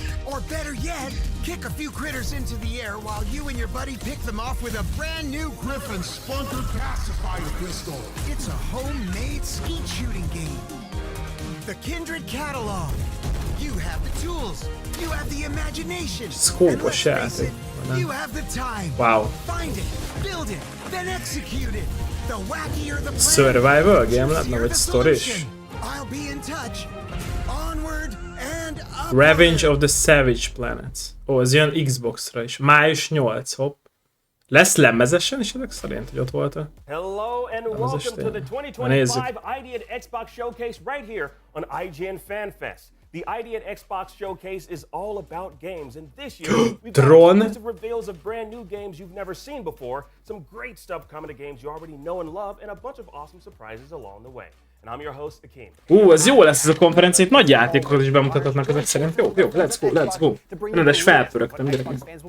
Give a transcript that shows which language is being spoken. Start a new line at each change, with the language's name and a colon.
English: Or better yet, kick a few critters into the air while you and your buddy pick them off with a brand new Griffin Spunker pacifier pistol. It's a homemade skeet shooting game. The Kindred catalog. You have the tools. You have the imagination.
Hungarian: Skópos játék.
English: You have the time. Wow. Find it, build it, then execute it. The wackier the plan,
Hungarian: Survival game lenne, vagy story is?
English: I'll be in touch. Onward and upward.
Hungarian: Revenge of the Savage Planets. Ó, ez jön Xbox-ra is. Május 8, hopp. Lesz lemezesen is ezek szerint, hogy ott volt-e?
English: Hello and welcome to the 2025 ID at Xbox Showcase right here on IGN Fan Fest. The ID at Xbox Showcase is all about games, and this year we've got exclusive reveals of brand new games you've never seen before, some great stuff coming to games you already know and love, and a bunch of awesome surprises along the way. And I'm your host, Akeem.
Hungarian: Ez jó lesz ez a konferencia, itt nagy játékokat is bemutathatnak ezek szerint. Jó,
English: let's go.
Hungarian: Rendes felpörögtem direkt.